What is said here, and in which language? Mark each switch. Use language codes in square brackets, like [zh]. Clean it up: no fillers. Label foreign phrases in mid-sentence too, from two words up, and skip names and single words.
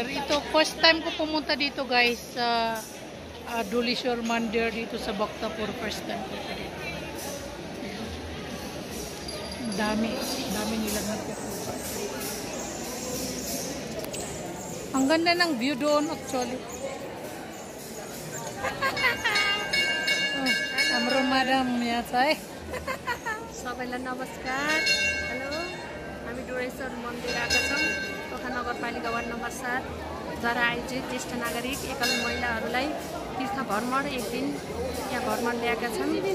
[tl] Ito, first time ko pumunta dito, guys, sa Dulispur Mandir dito sa Bhaktapur. First time ko dito. Dami nila nagpupunta. Ang ganda ng view doon, actually. [ne] हाम्रो madam यहाँ छ है सबैलाई नमस्कार। हेलो, हामी डुलेश्वर मन्दिर आएका छौँ। टोखा नगरपालिका वार्ड नम्बर 7 द्वारा आयोजित ज्येष्ठ नागरिक एकल महिलाहरूलाई तीर्थ भ्रमण एक दिन यहाँ भ्रमण ल्याएका छन्।